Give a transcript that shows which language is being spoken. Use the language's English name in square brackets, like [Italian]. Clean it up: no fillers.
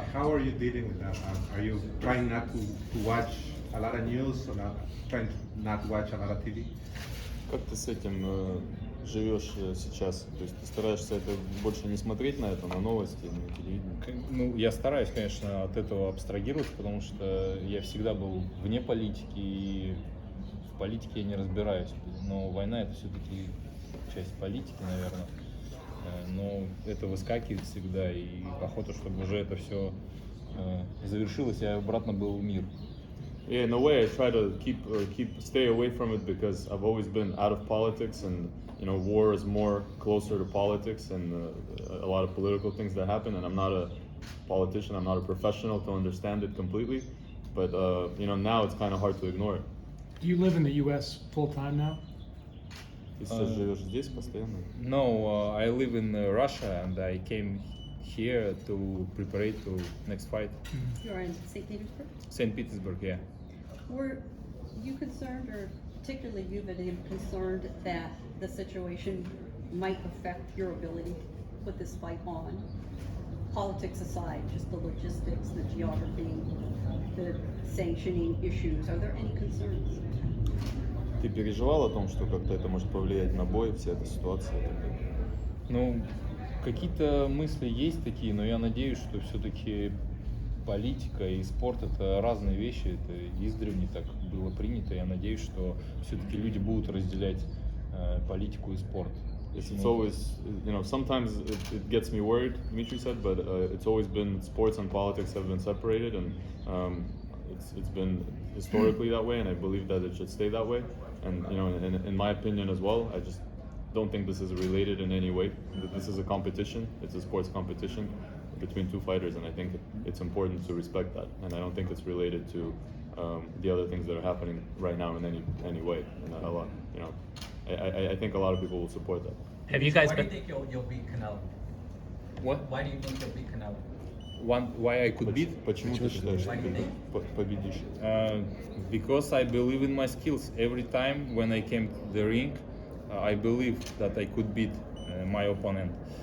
[English] How are you dealing with that? Are you trying not to watch a lot of news, or trying not to watch a lot of TV? [Russian] Как ты с этим живешь сейчас? То есть ты стараешься это больше не смотреть на это, на новости, на телевидение? Ну, я стараюсь, конечно, от этого абстрагироваться, потому что я всегда был вне политики, и в политике я не разбираюсь. Но война — это все-таки часть политики, наверное. Но это выскакивает всегда, и охота, чтобы уже это все завершилось, и обратно был мир. [English] Yeah, in a way, I try to stay away from it because I've always been out of politics, and war is more closer to politics and a lot of political things that happen. And I'm not a politician, I'm not a professional to understand it completely. But now it's kind of hard to ignore it. Do you live in the U.S. full time now? [Russian] Ты сейчас живешь здесь постоянно? [English] No, I live in Russia, and I came here to prepare to next fight. You're in St. Petersburg? St. Petersburg, yeah. Were you concerned, or particularly you, Vadim, concerned that the situation might affect your ability to put this fight on? Politics aside, just the logistics, the geography, the sanctioning issues, are there any concerns? [Russian] Ты переживал о том, что как-то это может повлиять на бой, вся эта ситуация? Ну, какие-то мысли есть такие, но я надеюсь, что все-таки политика и спорт — это разные вещи, это издревле так было принято. Я надеюсь, что все-таки люди будут разделять политику и спорт. [English] It's always, sometimes it gets me worried, Dmitry said, but it's always been sports and politics have been separated, and it's been historically that way, and I believe that it should stay that way. And in my opinion as well, I just don't think this is related in any way. This is a competition. It's a sports competition between two fighters, and I think it's important to respect that. And I don't think it's related to the other things that are happening right now in any way. And a lot, I think a lot of people will support that. Have you guys Why do been? you think you'll beat Canelo? What? Why do you think you'll beat Canelo? Why I could beat? [Russian] Почему ты считаешь, что ты победишь? [English] Because I believe in my skills. Every time when I came to the ring, I believed that I could beat my opponent.